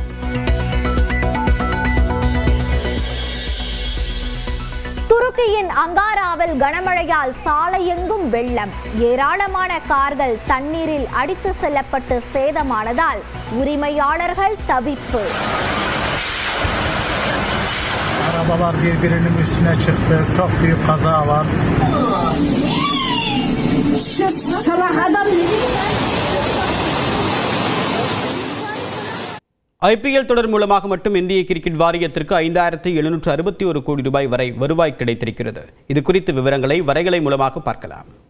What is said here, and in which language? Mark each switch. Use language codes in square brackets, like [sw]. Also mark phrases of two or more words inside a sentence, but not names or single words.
[ta] துருக்கியின் அங்காராவில் கனமழையால் சாலையெங்கும் வெள்ளம். ஏராளமான கார்கள் தண்ணீரில் அடித்து செல்லப்பட்டு சேதமானதால் உரிமையாளர்கள் தவிப்பு. [tr] Arabalar birbirinin üstüne çıktı. Çok büyük kaza var. [ta] IPL தொடர் மூலமாக மட்டும் இந்திய கிரிக்கெட் வாரியத்திற்கு 5761 கோடி ரூபாய் வரை வருவாய் கிடைத்திருக்கிறது. இது குறித்த விவரங்களை வரைகலை மூலமாக பார்க்கலாம்.